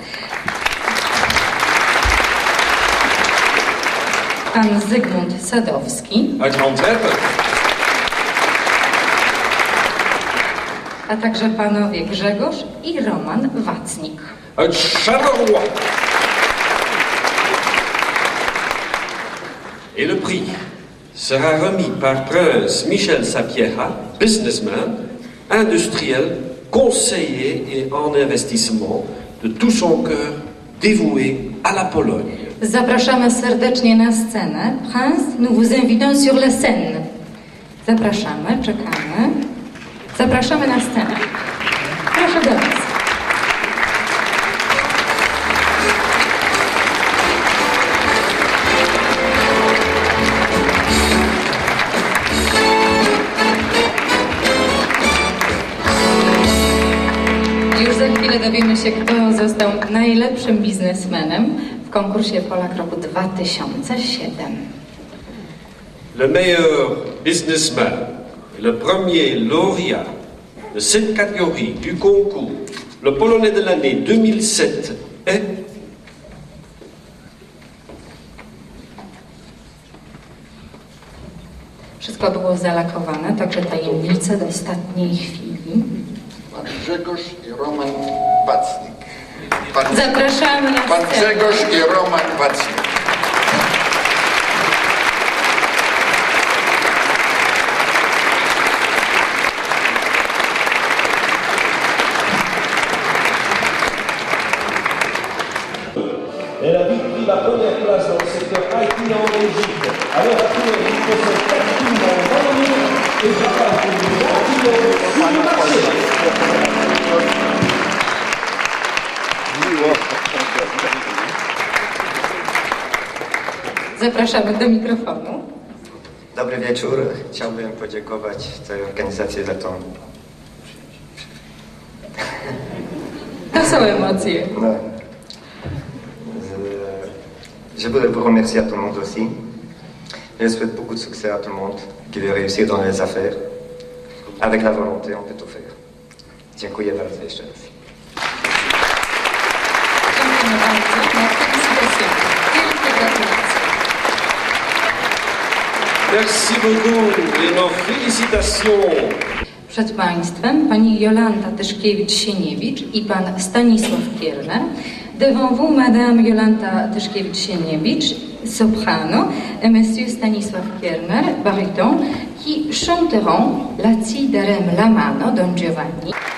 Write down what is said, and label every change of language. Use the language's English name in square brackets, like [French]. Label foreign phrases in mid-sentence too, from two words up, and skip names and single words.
[Polish] pan Zygmunt Sadowski, [Dutch] uit Antwerpen, [Polish] a także panowie Grzegorz i Roman Wacnik. [Dutch] uit Charleroi. [French] Et le prix sera remis par Prince Michel Sapieha, businessman, industriel, conseiller et en investissement, de tout son cœur dévoué à la Pologne. [Polish] Zapraszamy serdecznie na scenę. [French] Prince, nous vous invitons sur la scène. [Polish] Zapraszamy, czekamy. Zapraszamy na scenę. Proszę do nas. Już za chwilę dowiemy się, kto został najlepszym biznesmenem w konkursie Polak roku 2007. [French] Le meilleur businessman, le premier lauréat de cette catégorie du concours, le Polonais de l'année 2007 est [Polish] Wszystko było zalakowane, także tajemnice do ostatniej chwili. Pan Grzegorz i Roman Wacnik. Zapraszamy na Pan scenę. Grzegorz i Roman Wacnik. [French] Elle a pris la première place dans le secteur IT en Belgique. À l'heure actuelle, il possède 4 clients en Wallonie et travaille pour les grands clients sur le marché. [Polish] Zapraszamy do mikrofonu. Dobry wieczór. Chciałbym podziękować całej organizacji za tą... To są emocje. [French] Non. Je voudrais vous remercier à tout le monde aussi. Je souhaite beaucoup de succès à tout le monde, qui veut réussir dans les affaires. Avec la volonté, on peut tout faire. [Polish] Dziękuję bardzo jeszcze raz. Dziękujemy bardzo. Na felicitacje. Wielkie gratulacje. [French] Merci beaucoup et nos félicitations. [Polish] Przed Państwem pani Jolanta Tyszkiewicz-Sieniewicz i pan Stanisław Kierner. [French] Devant vous, Madame Jolanta Tyszkiewicz-Sieniewicz, soprano, et Monsieur Stanisław Kierner, baryton, qui chanteront la Ci darem la mano, Don Giovanni.